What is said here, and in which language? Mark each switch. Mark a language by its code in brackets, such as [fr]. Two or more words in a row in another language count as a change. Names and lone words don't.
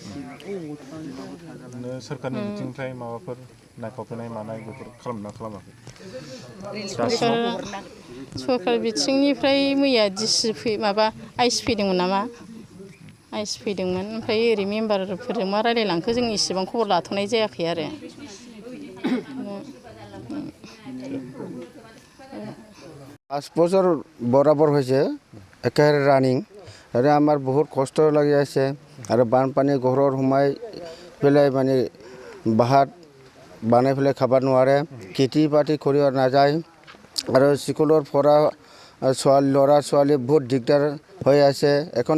[brx] सोरखारनि बिथिंनिफ्राय माबाफोर नायफावफैनाय मानाय बेफोर खालामना खालामाखै? सरकार बिथिंनिफ्राय मैया आइस फैदोंमोन नामा आइस फैदोंमोन ओमफ्राय ओरै मेम्बारफोरजों मा रायलायलांखो जों इसेबां खबर लाथ'नाय जायाखै आरो। [as] পাঁচ বছর বরাবর হয়েছে একেবারে রানিং আৰু আমাৰ বহুত কষ্ট লাগি আছে আৰু বানপানী ঘৰৰ সোমাই পেলাই মানে বাহাত বানাই পেলাই খাব নোৱাৰে খেতি বাতি কৰিব নাযায় আৰু স্কুলৰ পৰা ল'ৰা ছোৱালী বহুত দিগদাৰ হৈ আছে।